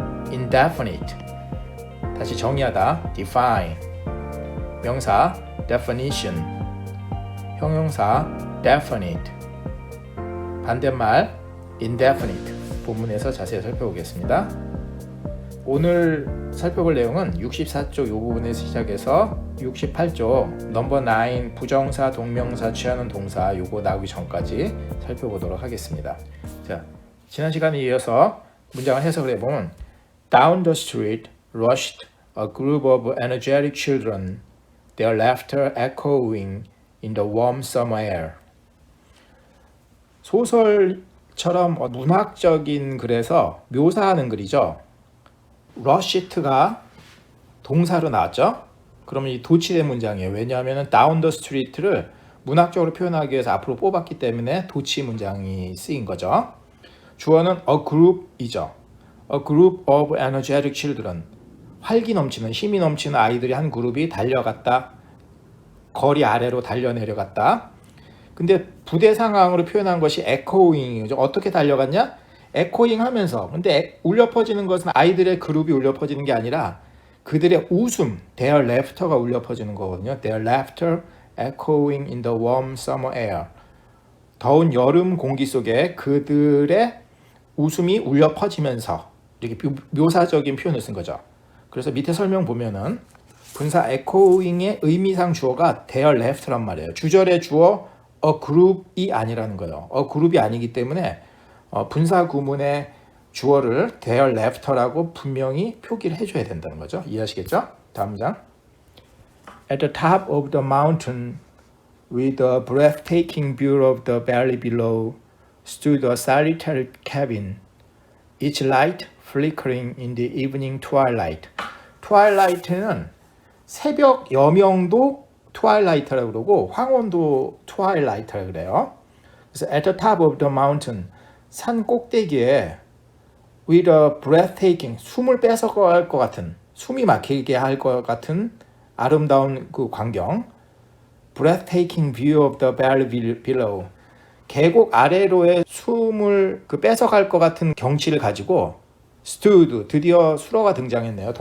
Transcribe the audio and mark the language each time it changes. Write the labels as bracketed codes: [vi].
[ko] indefinite 다시 정의하다 define 명사 definition 형용사 definite 반대말 indefinite 본문에서 자세히 살펴보겠습니다. 오늘 살펴볼 내용은 64쪽 이 부분에서 시작해서 68쪽 넘버 9 부정사 동명사 취하는 동사 요거 나오기 전까지 살펴보도록 하겠습니다. 자, 지난 시간에 이어서 문장을 해석을 해보면 [en] Down the street rushed a group of energetic children, their laughter echoing in the warm summer air. [ko] 소설처럼 문학적인 글에서 묘사하는 글이죠. rushed가 동사로 나왔죠. 그러면 이 도치된 문장이에요. 왜냐하면 down the street를 문학적으로 표현하기 위해서 앞으로 뽑았기 때문에 도치 문장이 쓰인 거죠. 주어는 a group이죠. [en] A group of energetic children. [ko] 활기 넘치는 힘이 넘치는 아이들이 한 그룹이 달려갔다. 거리 아래로 달려내려갔다. 근데 부대 상황으로 표현한 것이 echoing이죠. 어떻게 달려갔냐? echoing 하면서. 근데 울려 퍼지는 것은 아이들의 그룹이 울려 퍼지는 게 아니라 그들의 웃음, their laughter가 울려 퍼지는 거거든요. [en] Their laughter echoing in the warm summer air. [ko] 더운 여름 공기 속에 그들의 웃음이 울려 퍼지면서 이렇게 묘사적인 표현을 쓴 거죠. 그래서 밑에 설명 보면은 분사 echoing의 의미상 주어가 their laughter란 말이에요. 주절의 주어 a group이 아니라는 거예요. a group이 아니기 때문에 분사 구문의 주어를 their laughter라고 분명히 표기를 해줘야 된다는 거죠. 이해하시겠죠? 다음 장. [en] At the top of the mountain, with a breathtaking view of the valley below, stood a solitary cabin, its light flickering in the evening twilight. [ko] twilight는 새벽 여명도 twilight라고 그러고 황혼도 twilight라고 그래요. 그래서 [en] at the top of the mountain, [ko] 산 꼭대기에 with a breathtaking, 숨을 뺏어갈 것 같은, 숨이 막히게 할 것 같은 아름다운 그 광경, [en] breathtaking view of the valley below, [ko] 계곡 아래로의 숨을 뺏어갈 것 같은 경치를 가지고 stood, 드디어 수로가 등장했네요.